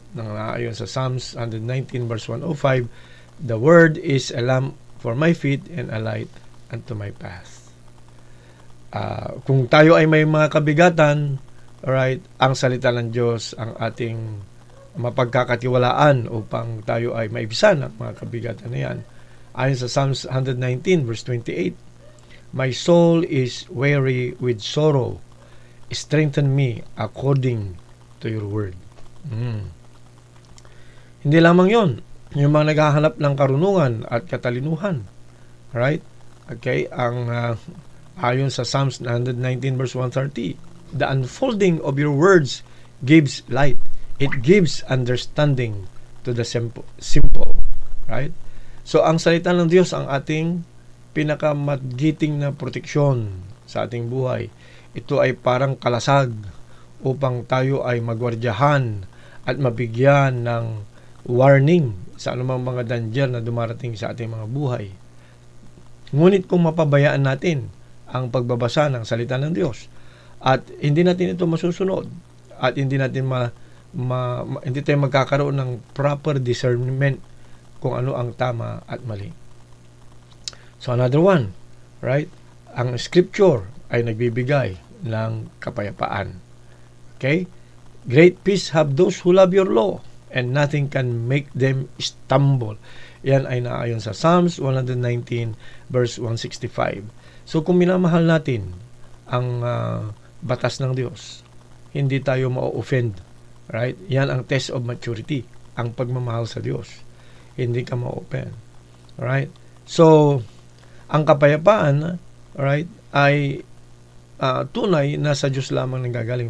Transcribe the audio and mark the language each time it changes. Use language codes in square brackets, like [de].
[tl] Ayon sa [en] Psalms 119 verse 105, the word is a lamp for my feet and a light unto my path. [tl] Kung tayo ay may mga kabigatan, alright, ang salita ng Diyos ang ating mapagkakatiwalaan upang tayo ay maibisan ang mga kabigatan na yan. Ayon sa [en] Psalms 119 verse 28, my soul is weary with sorrow. Strengthen me according to your word. [tl] Hindi lamang yon, yung mga naghahanap ng karunungan at katalinuhan. [en] Right? Okay, [tl] ang ayon sa [en] Psalms 119 verse 130, the unfolding of your words gives light. It gives understanding to the simple. Right? [tl] So, ang salita ng Diyos ang ating pinakamagiting na proteksyon sa ating buhay. Ito ay parang kalasag upang tayo ay magwardyahan at mabigyan ng warning sa anumang mga danger na dumarating sa ating mga buhay. Ngunit kung mapabayaan natin ang pagbabasa ng salita ng Diyos at hindi natin ito masusunod at hindi natin hindi tayo magkakaroon ng [en] proper discernment [tl] kung ano ang tama at mali. So another one, right? Ang scripture ay nagbibigay ng kapayapaan. [en] Okay? Great peace have those who love your law, and nothing can make them stumble. [tl] Yan ay naayon sa Psalms 119 verse 165. So kung minamahal natin ang batas ng Diyos, hindi tayo ma-offend. Right? Yan ang [en] test of maturity, [tl] ang pagmamahal sa Diyos. Hindi ka ma-offend. Right? So, ang kapayapaan, right, ay tunay na sa Diyos lamang nanggagaling.